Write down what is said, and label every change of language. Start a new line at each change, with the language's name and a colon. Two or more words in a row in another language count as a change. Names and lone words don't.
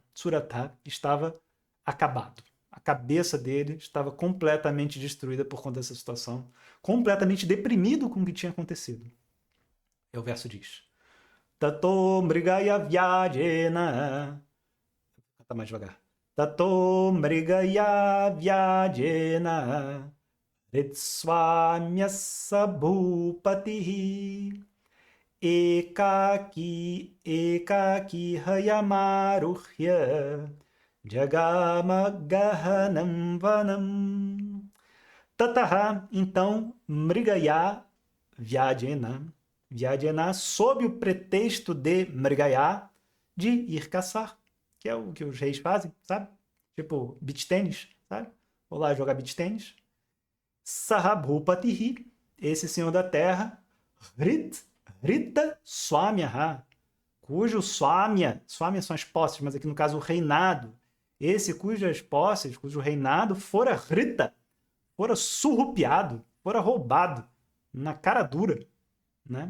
Portuguese: Suratha estava acabado. A cabeça dele estava completamente destruída por conta dessa situação, completamente deprimido com o que tinha acontecido. E o verso diz:
Sanskrit: ततो मृगया व्याजेन.
Portuguese: Vou cantar mais devagar.
Sanskrit: ततो मृगया व्याजेन हृतस्वाम्यः स भूपतिः एकाकी हयम् आरुह्य जगाम गहनम् वनम्.
Portuguese: Tataha, então,
Sanskrit: मृगया व्याजेन,
Portuguese: sob o pretexto de mrigaya, de ir caçar, que é o que os reis fazem, sabe? Tipo, beach tênis, sabe? Vou lá jogar beach tênis. Sahabhupatihi, esse senhor da terra,
Sanskrit: हृत स्वाम्यः,
Portuguese: cujo Swamya são as posses, mas aqui no caso o reinado, esse cujas posses, cujo reinado fora Rita, fora surrupiado, fora roubado, na cara dura, né?